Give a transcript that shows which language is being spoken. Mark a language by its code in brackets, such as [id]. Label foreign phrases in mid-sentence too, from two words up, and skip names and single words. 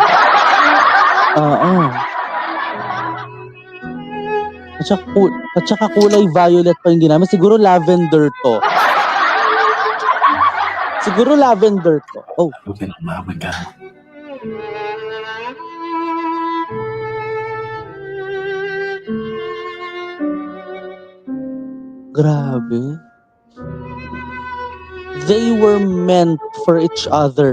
[tl] Oo. At saka kulay violet pa yung ginamit. Siguro lavender to. Siguro lavender to. Oh, [th] ก็เป็นออกมาเหมือนกัน [tl] grabe. [en] They were meant for each other.